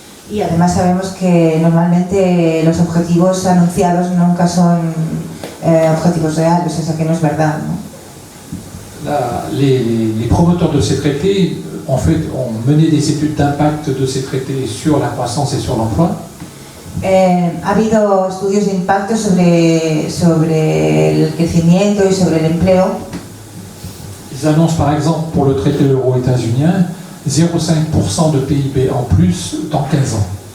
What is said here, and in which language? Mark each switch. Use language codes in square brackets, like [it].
[es] Y además sabemos que normalmente los objetivos anunciados nunca son objetivos reales, o sea que no es verdad, ¿no? [fr] Les promoteurs de ces traités ont mené des études d'impact de ces traités sur la croissance et sur l'emploi. [es] Ha habido estudios de impacto sobre el crecimiento y sobre el empleo. [fr] Ils annoncent par exemple pour le traité euro-états-unien 0,5% de PIB en plus dans 15 ans.